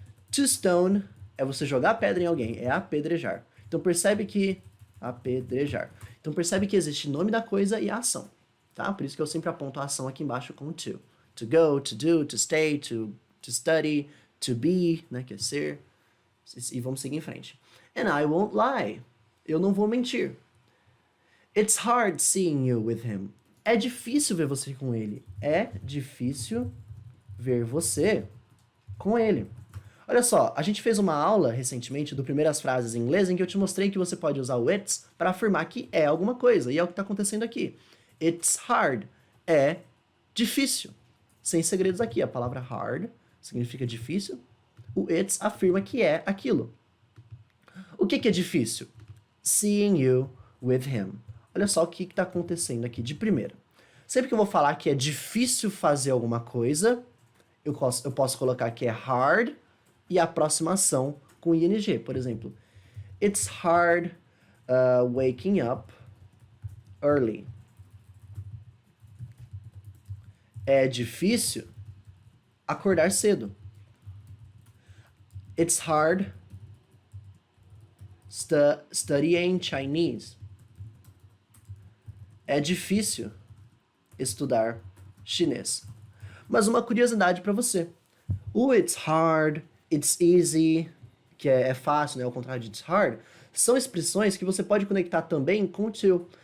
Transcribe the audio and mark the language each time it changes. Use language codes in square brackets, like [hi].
[en] To stone [pt] é você jogar a pedra em alguém, é apedrejar. Então percebe que apedrejar. Então percebe que existe nome da coisa e a ação. tá? Por isso que eu sempre aponto a ação aqui embaixo com to. [en] To go, to do, to stay, to study, to be, [pt] né, que é ser. E vamos seguir em frente. [en] And I won't lie. [pt] Eu não vou mentir. [en] It's hard seeing you with him. [pt] É difícil ver você com ele. É difícil ver você com ele. Olha só, a gente fez uma aula recentemente do Primeiras Frases em Inglês em que eu te mostrei que você pode usar o it's para afirmar que é alguma coisa. E é o que está acontecendo aqui. [en] It's hard. [pt] É difícil. Sem segredos aqui. A palavra hard significa difícil. O it's afirma que é aquilo. O que é difícil? [en] Seeing you with him. [pt] Olha só o que está acontecendo aqui de primeira. Sempre que eu vou falar que é difícil fazer alguma coisa, eu posso colocar que é hard e a aproximação com ing. Por exemplo, [en] it's hard waking up early. [pt] É difícil acordar cedo. [en] It's hard studying Chinese. [pt] É difícil estudar chinês. Mas uma curiosidade para você. O [en] it's hard, it's easy, [pt] que é fácil, né? Ao contrário de it's hard, são expressões que você pode conectar também com o to.